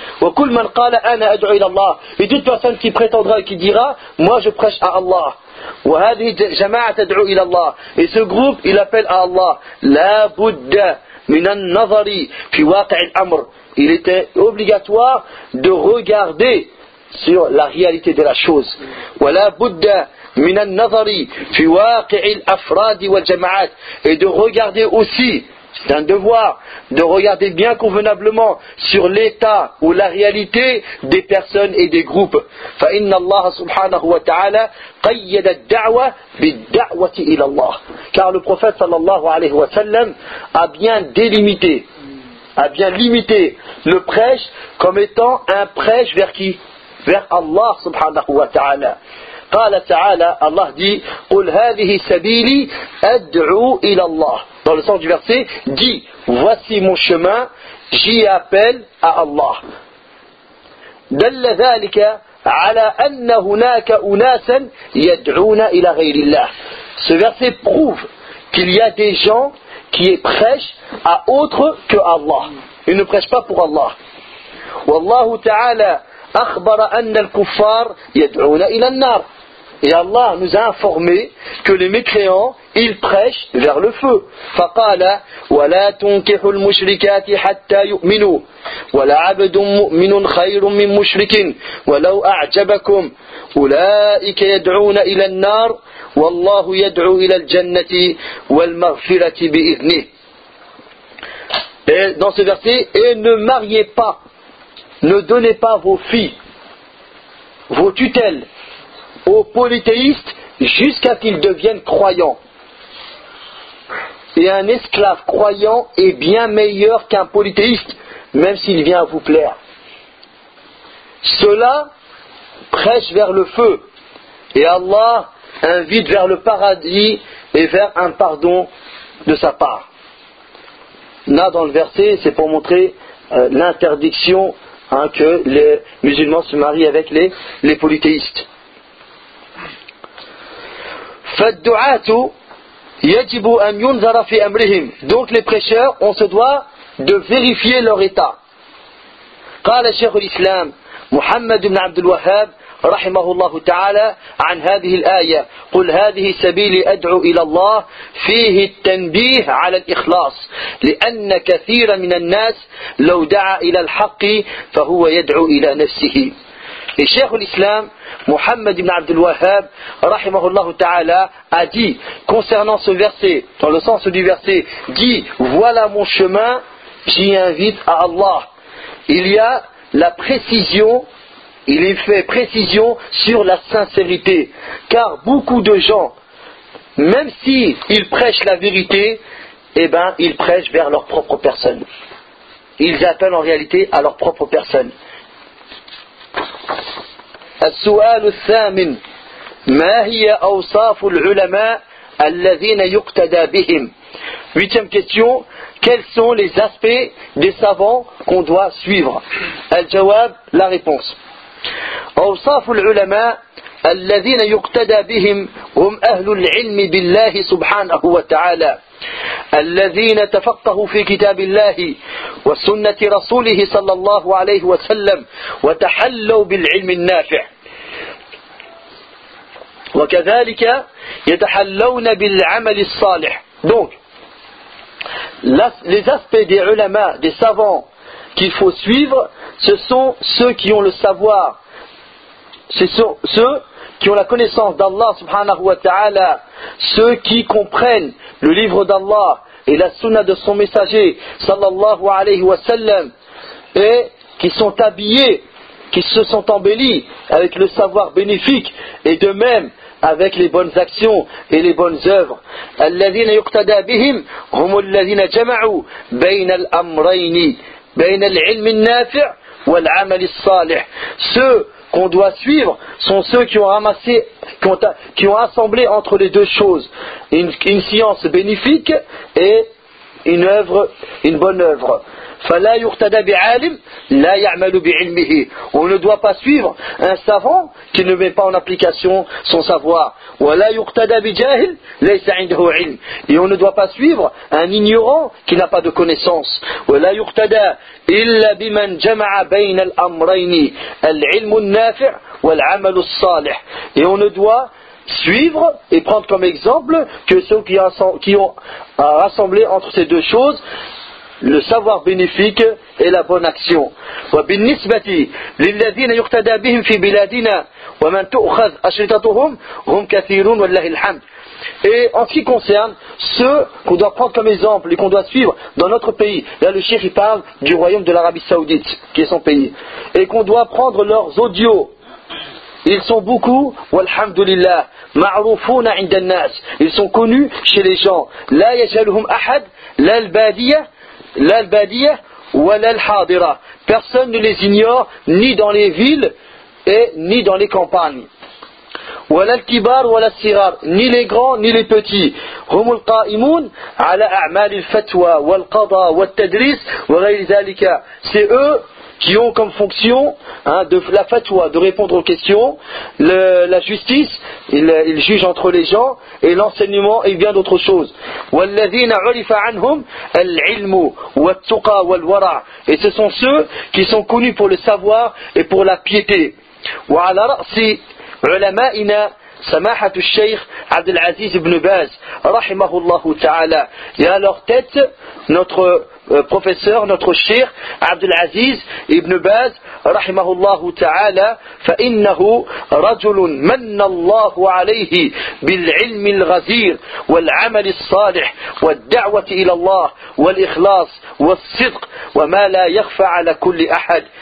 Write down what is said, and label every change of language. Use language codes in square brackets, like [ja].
[ar] Wa kull man qala ana ad'u ila Allah. [fr] Et toute personne qui prétendra et qui dira: moi je prêche à Allah. [ar] Wa hadhihi jama'at ad'u ila Allah. [fr] Et ce groupe, il appelle à Allah. [ar] La budda min an-nazari fi waqi' al-amr. [fr] Il était obligatoire de regarder sur la réalité de la chose. [ar] ولا بد من النظر في واقع الأفراد والجماعات. [fr] Et de regarder aussi, c'est un devoir, de regarder bien convenablement sur l'état ou la réalité des personnes et des groupes. [ar] فإن الله سبحانه وتعالى قيد الدعوة بالدعوة إلى الله. [fr] Car le prophète sallallahu alayhi wa sallam a bien délimité, a bien limité le prêche comme étant un prêche vers qui ? Vers Allah subhanahu wa ta'ala. [ar] قال تعالى, [fr] Allah dit, [ar] قل هذه سبيلي أدعو إلى الله. [fr] Dans le sens du verset, dit, voici mon chemin, j'y appelle à Allah. [ar] دل ذلك على أن هناك أناسا يدعون إلى غير الله. [fr] Ce verset prouve qu'il y a des gens qui prêchent à autre que Allah. Ils ne prêchent pas pour Allah. [ar] والله تعالى أخبر أن الكفار يدعون إلى النار. [fr] Et Allah nous a informé que les mécréants, ils prêchent vers le feu. [ar] فقال ولا تنكحوا المشركات حتى يؤمنوا ولا عبد مؤمن خير من مشرك ولو أعجبكم أولئك يدعون إلى النار والله يدعو إلى الجنة والمغفرة بإذنه. [fr] Et dans ce verset, et ne mariez pas, ne donnez pas vos filles, vos tutelles aux polythéistes jusqu'à ce qu'ils deviennent croyants. Et un esclave croyant est bien meilleur qu'un polythéiste, même s'il vient à vous plaire. Ceux-là prêchent vers le feu, et Allah invite vers le paradis et vers un pardon de sa part. Là, dans le verset, c'est pour montrer l'interdiction que les musulmans se marient avec les polythéistes. [ar] فَالدُّعَاتُ يَجِبُ أَنْ يُنْذَرَ فِي أَمْرِهِمْ. [fr] Donc les prêcheurs, on se doit de vérifier leur état. [ar] قَالَ شَيْخُ الْإِسْلَامِ مُحَمَّدُ بْنَ عَبْدُ الْوَهَابِ رحمه الله تعالى عن هذه الآية قل هذه سبيلي أدعو إلى الله فيه التنبيه على الإخلاص لأن كثير من الناس لو دعا إلى الحق فهو يدعو إلى نفسه. [fr] Et Cheikh l'Islam, Mohammed ibn Abdul Wahhab, rahimahullah ta'ala, a dit concernant ce verset, dans le sens du verset, dit, voilà mon chemin, j'y invite à Allah. Il y a la précision, il y fait précision sur la sincérité. Car beaucoup de gens, même s'ils prêchent la vérité, eh bien, ils prêchent vers leur propre personne. Ils appellent en réalité à leur propre personne. [ar] السؤال الثامن ما هي أوصاف العلماء الذين يقتدى بهم. [fr] Huitième question, quels sont les aspects des savants qu'on doit suivre. [ar] الجواب, [fr] la réponse. [ar] أوصاف العلماء الذين يقتدى بهم هم أهل العلم بالله سبحانه وتعالى الذين تفقهوا في كتاب الله وسنة رسوله صلى الله عليه وسلم وتحلوا بالعلم النافع وكذلك يتحلون بالعمل الصالح. [fr] Donc les aspects des ulama, des savants qu'il faut suivre, ce sont ceux qui ont le savoir, ce sont ceux qui ont la connaissance d'Allah subhanahu wa ta'ala, ceux qui comprennent le livre d'Allah et la sunna de son messager sallallahu alayhi wa sallam, et qui sont habillés, qui se sont embellis avec le savoir bénéfique et de même avec les bonnes actions et les bonnes œuvres. [ar] الذين يقتدى بهم هم الذين جمعوا بين الأمرين بين العلم النافع والعمل الصالح. [fr] Ceux qu'on doit suivre sont ceux qui ont ramassé, qui ont assemblé entre les deux choses, une science bénéfique et une œuvre, une bonne œuvre. [ar] فلا يقتدى بعالم لا يعمل بعلمه. [fr] On ne doit pas suivre un savant qui ne met pas en application son savoir. [ar] ولا يقتدى بجاهل ليس عنده علم. [fr] Et on ne doit pas suivre un ignorant qui n'a pas de connaissance. [ar] ولا يقتدى إلا بمن جمع بين الأمرين العلم النافع والعمل الصالح. [fr] Et on ne doit suivre et prendre comme exemple que ceux qui ont rassemblé entre ces deux choses, le savoir bénéfique et la bonne action. [ar] وبالنسبة للذين يقتدى بهم في بلادنا ومن تؤخذ أشرطتهم هم كثيرون والله الحمد. [fr] Et en ce qui concerne ceux qu'on doit prendre comme exemple et qu'on doit suivre dans notre pays, là le cheikh il parle du royaume de l'Arabie Saoudite, qui est son pays, et qu'on doit prendre leurs audios. Ils sont beaucoup, walhamdulillah, [ar] ma'roufouna inda an-nas, [fr] ils sont connus chez les gens. [ar] La yajaluhum ahad, la al-badiya, wa la al-hadira. [fr] Personne ne les ignore, ni dans les villes, et ni dans les campagnes. [ar] وَلَا الْكِبَارُ وَلَا الصِّغَارُ [fr] ni les grands ni les petits [ar] هُمُ الْقَائِمُونَ عَلَى أَعْمَالِ الْفَتْوَى وَالْقَضَى وَالْتَدْرِيسِ وَغَيْرِ ذَلِكَ [fr] c'est eux qui ont comme fonction de la fatwa, de répondre aux questions, la justice, ils jugent entre les gens, et l'enseignement et bien d'autres choses. [ar] وَالَّذِينَ عُرِفَ عَنْهُمْ الْعِلْمُ وَالتُّقَى وَالْوَرَعُ [fr] et ce sont ceux qui sont connus pour le savoir et pour la piété. [ar] وَعَلَى رَأْسِ علمائنا سماحة الشيخ عبد العزيز بن باز رحمه الله تعالى يا [fr] leur tête notre professeur notre cheikh [ar] عبد العزيز ابن باز رحمه الله تعالى فإنه رجل من الله عليه بالعلم الغزير والعمل الصالح والدعوة إلى الله والإخلاص والصدق وما لا يخفى على كل أحد